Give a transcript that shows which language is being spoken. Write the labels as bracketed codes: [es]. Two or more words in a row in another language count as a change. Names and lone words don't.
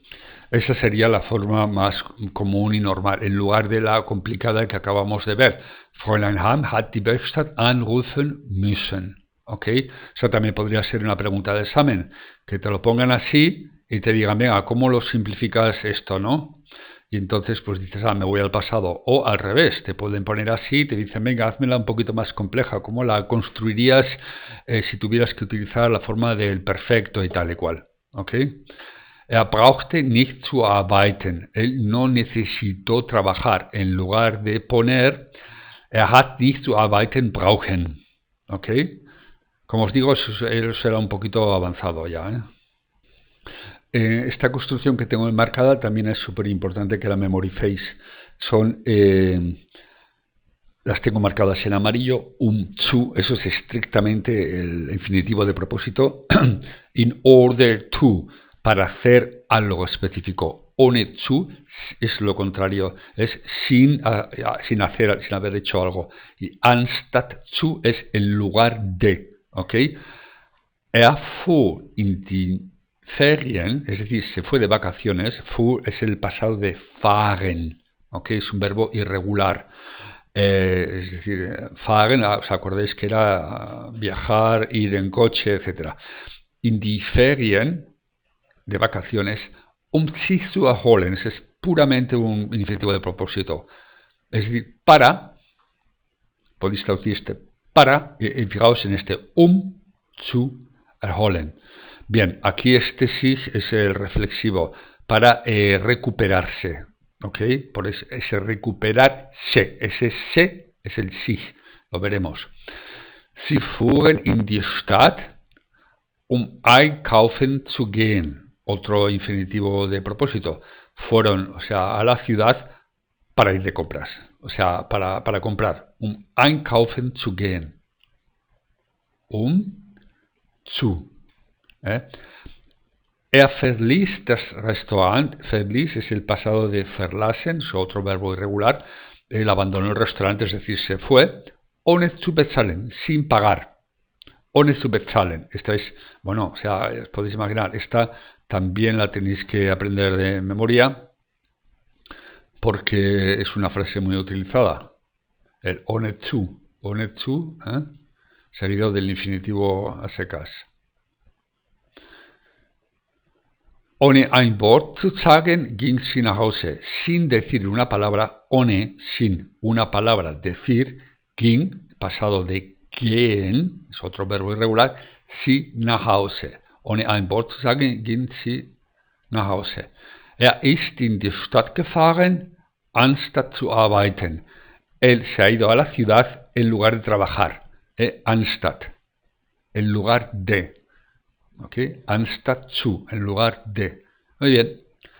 [es] Esa sería la forma más común y normal, en lugar de la complicada que acabamos de ver. [de] Fräulein Heim hat die Werkstatt anrufen müssen. [es] ¿Ok? Eso también podría ser una pregunta de examen, que te lo pongan así y te digan, venga, ¿cómo lo simplificas esto, no? Y entonces pues dices, me voy al pasado. O al revés, te pueden poner así y te dicen, venga, házmela un poquito más compleja. ¿Cómo la construirías si tuvieras que utilizar la forma del perfecto y tal y cual? ¿Ok? [de] Brauchte nicht zu arbeiten. [es] Él no necesitó trabajar. En lugar de poner, [de] hat nicht zu arbeiten brauchen. [es] ¿Ok? Como os digo, eso será un poquito avanzado ya, esta construcción que tengo enmarcada también es súper importante que la memoricéis. Las tengo marcadas en amarillo, zu, eso es estrictamente el infinitivo de propósito, [en] in order to, [es] para hacer algo específico. [de] Ohne zu [es] es lo contrario, es sin haber hecho algo. Y [de] anstatt zu [es] es en lugar de, ¿ok? [de] Er fuhr in die Ferien, [es] es decir, se fue de vacaciones. Fuhr es el pasado de fahren, ¿ok? Es un verbo irregular. Es decir, fahren, ¿os acordáis que era viajar, ir en coche, etc.? [de] In die Ferien, [es] de vacaciones, [de] sich zu erholen, [es] es puramente un infinitivo de propósito. Es decir, para, podéis traducir este para, y fijaos en este [de] zu erholen. [es] Bien, aquí este sich es el reflexivo, para recuperarse, ¿ok? Por ese recuperarse, ese se es el sich, lo veremos. [de] Sie fuhren in die Stadt, einkaufen zu gehen. [es] Otro infinitivo de propósito. Fueron, o sea, a la ciudad para ir de compras. O sea, para comprar. [de] Einkaufen zu gehen. Zu. Er verließ das Restaurant. [es] Verließ es el pasado de verlassen, es otro verbo irregular. Él abandonó el restaurante, es decir, se fue. [de] Ohne zu bezahlen, [es] sin pagar. [de] Ohne zu bezahlen. [es] Esta es, bueno, o sea, os podéis imaginar, esta también la tenéis que aprender de memoria porque es una frase muy utilizada. [de] El ohne zu, [es] seguido del infinitivo a secas. [de] Ohne ein Wort zu sagen, ging sie nach Hause. [es] Sin decir una palabra, ohne, sin una palabra, decir, ging, pasado de gehen, es otro verbo irregular, [de] sie nach Hause. Ohne ein Wort zu sagen, ging sie nach Hause. Er ist in die Stadt gefahren, anstatt zu arbeiten. [es] Él se ha ido a la ciudad en lugar de trabajar. Anstatt, en lugar de. ¿Ok? [de] Anstatt zu, [es] en lugar de. Muy bien.